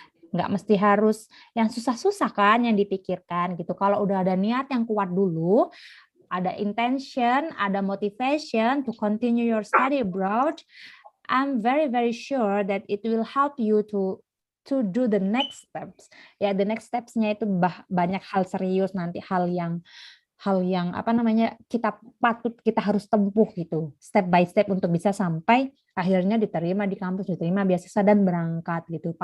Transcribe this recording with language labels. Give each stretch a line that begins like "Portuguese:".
Indonesian: Nggak mesti harus yang susah-susah kan yang dipikirkan gitu. Kalau udah ada niat yang kuat dulu, ada intention, ada
English: motivation to continue your study abroad, I'm very very sure that it will help you to do the next steps.
Indonesian: Ya,
English: the next steps-
Indonesian: nya itu banyak hal serius nanti, hal yang apa namanya kita harus tempuh gitu
English: step by step
Indonesian: untuk bisa sampai akhirnya diterima di kampus, diterima beasiswa dan berangkat gitu.